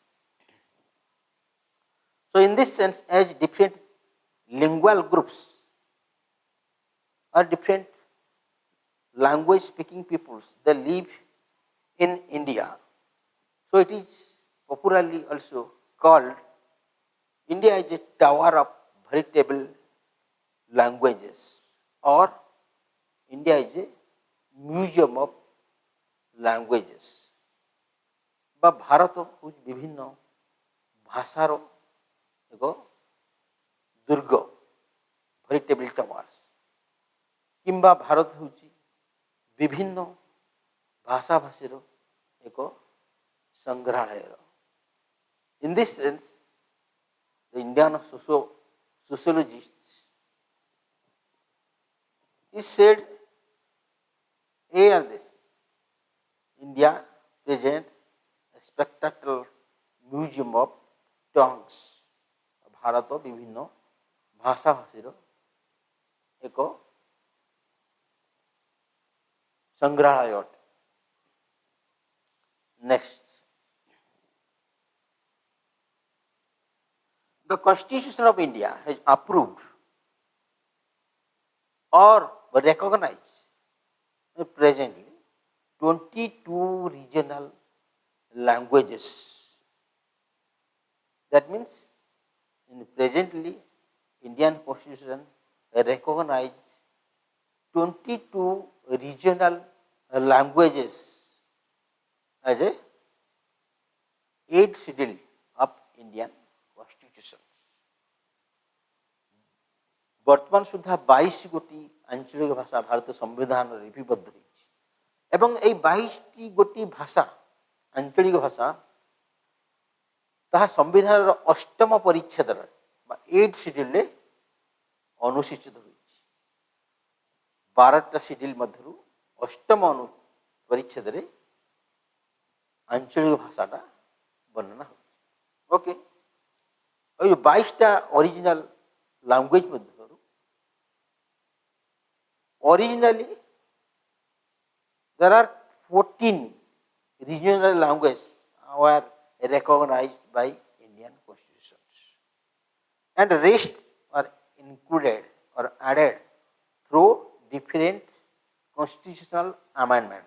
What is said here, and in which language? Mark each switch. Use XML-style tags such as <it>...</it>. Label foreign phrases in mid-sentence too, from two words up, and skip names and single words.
<en>So, in this sense, as different lingual groups or different language speaking peoples, they live in India. So, it is popularly also called India is a tower of veritable languages, or India is a museum of languages.</en> <bn>বা ভারত হচ্ছে বিভিন্ন ভাষার</bn> <or>ଏକ ଦୁର୍ଗ</or> <en>veritable towers,</en> <or>କିମ୍ବା ଭାରତ ହେଉଛି ବିଭିନ୍ନ ଭାଷାଭାଷୀର ଏକ ସଂଗ୍ରହାଳୟ.</or> <en>In this sense, the Indian sociologists is said here this India present a spectacular museum of tongues.</en> <or>ଭାରତ ବିଭିନ୍ନ ଭାଷାଭାଷୀର ଏକ ସଂଗ୍ରହାଳୟ ଅଟେ.</or> <en>Next, the Constitution of India has approved or recognized presently 22 regional languages. That means, in presently, Indian Constitution recognized 22 regional languages as a 8th schedule of Indian Constitution.</en> <or>ବର୍ତ୍ତମାନ ସୁଦ୍ଧା 22 ଗୋଟି ଆଞ୍ଚଳିକ ଭାଷା ଭାରତ ସମ୍ବିଧାନରେ ଲିପିବଦ୍ଧ ହୋଇଛି ଏବଂ ଏହି 22ଟି ଗୋଟି ଭାଷା ଆଞ୍ଚଳିକ ଭାଷା ତାହା ସମ୍ବିଧାନର 8ମ ପରିଚ୍ଛେଦରେ ବା 8th schedule ଅନୁସୂଚିତ ହୋଇଛି. 12ଟା schedule ମଧ୍ୟରୁ 8ମ ପରିଚ୍ଛେଦରେ ଆଞ୍ଚଳିକ ଭାଷାଟା ବର୍ଣ୍ଣନା ହେଉଛି. ଓକେ,</or> <bn>এই 22টা</bn> <en>original language</en> <bn>মধ্যে</bn> <en>originally there are 14 regional languages were recognized by Indian constitutions, and the rest are included or added through different constitutional amendments.</en>